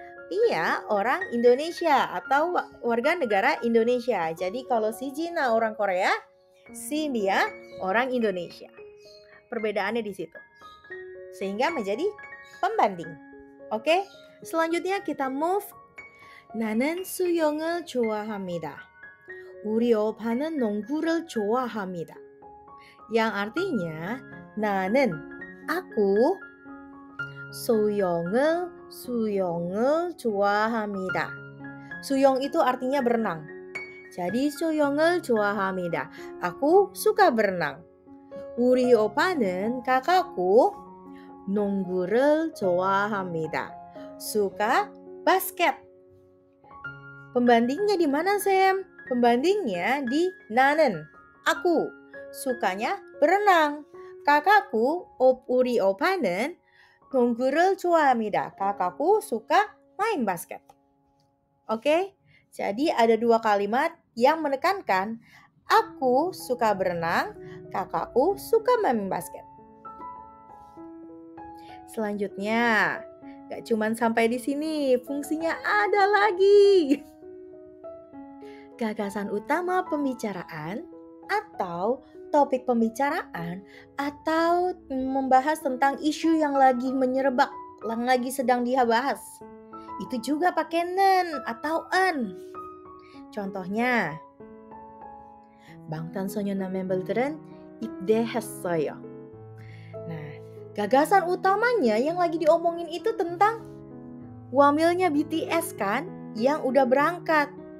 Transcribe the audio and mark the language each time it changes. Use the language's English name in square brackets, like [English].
[Indonesian] Mia orang Indonesia atau warga negara Indonesia. Jadi kalau si Gina orang Korea, si Mia orang Indonesia. Perbedaannya di situ. Sehingga menjadi pembanding. Oke, selanjutnya kita move. [Korean] 나는 수영을 좋아합니다. 우리 오빠는 농구를 좋아합니다. [Indonesian] Yang artinya 나는 aku [Korean] 수영을 좋아합니다. [Indonesian] 수영 itu artinya berenang. [Korean] Jadi 수영을 좋아합니다. [Indonesian] Aku suka berenang. [Korean] 우리 오빠는 kakakku 농구를 좋아합니다. [Indonesian] Suka basket. Pembandingnya di mana, Sam? Pembandingnya di 나는, aku. Sukanya berenang. [Korean] Kakakku, 우리 오빠는 농구를 좋아합니다. [Indonesian] Kakakku suka main basket. Oke? Jadi ada dua kalimat yang menekankan aku suka berenang, kakakku suka main basket. Selanjutnya, gak cuman sampai di sini, fungsinya ada lagi. Gagasan utama pembicaraan atau topik pembicaraan atau membahas tentang isu yang lagi menyerebak, yang lagi sedang dibahas. Itu juga pakai nen atau en. [Korean] Contohnya, 방탄소년단 멤버들은 입대했어요. [Indonesian] Nah, gagasan utamanya yang lagi diomongin itu tentang wamilnya BTS kan, yang udah berangkat.